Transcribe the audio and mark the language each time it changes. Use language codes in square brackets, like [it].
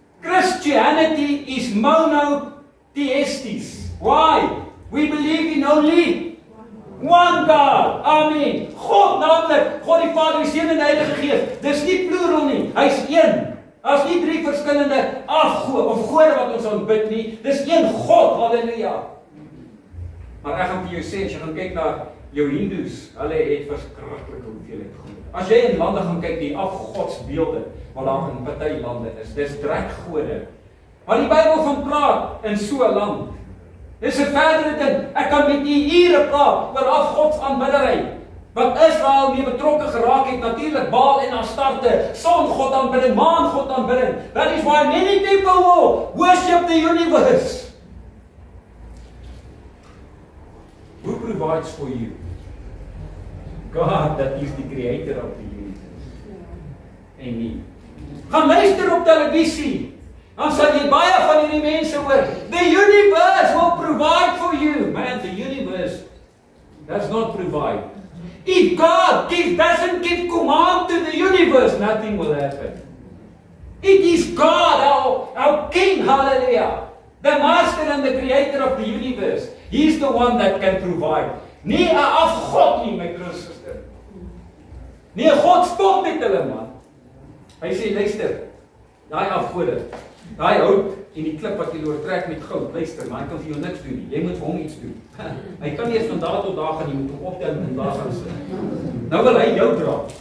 [en] Christianity is monotheïsties. Why? We believe in only one God. [af] Amen. God naamlik, God die Vader, die Seun en die Heilige Gees. Dis nie plural nie, hy's een. Daar's nie 3 verskillende afgode of gode wat ons aanbid nie. Dis een God, halleluja. Maar ek gaan vir jou sê, as jy gaan kyk na jou Hindus, hulle het verskriklike hoeveelheid gode. As jy in lande gaan kyk, die afgodsbeelde wat daar in party lande is, dis drekgode. Maar die Bybel van praat in so 'n land. Dis 'n verdere ding. Ek kan met u ure praat oor afgodsaanbiddery. Wat Israel mee betrokke geraak het, natuurlik Baal en Astarte, songod aanbidding, maangod aanbidding. [en] That is why many people will worship the universe. Who provides for you? God, that is the creator of the universe. Amen. [af] Gaan luister op televisie. Dan sal jy baie van hierdie mense hoor. [en] The universe will provide for you. Man, the universe does not provide. If God doesn't give command to the universe, nothing will happen. It is God, our King, hallelujah. The master and the creator of the universe. He is the one that can provide. [af] Nie 'n afgod nie, my broers en susters. Nie 'n God spot met hulle, man. Hy sê, luister, daai afgode, daai hout en die klip wat jy oortrek met goud, luister, maar hy kan vir jou niks doen nie. Jy moet vir hom iets doen. Hy kan nie eens van daar tot daar gaan, jy moet hom optel en daar gaan sit. Nou wil hy jou dra.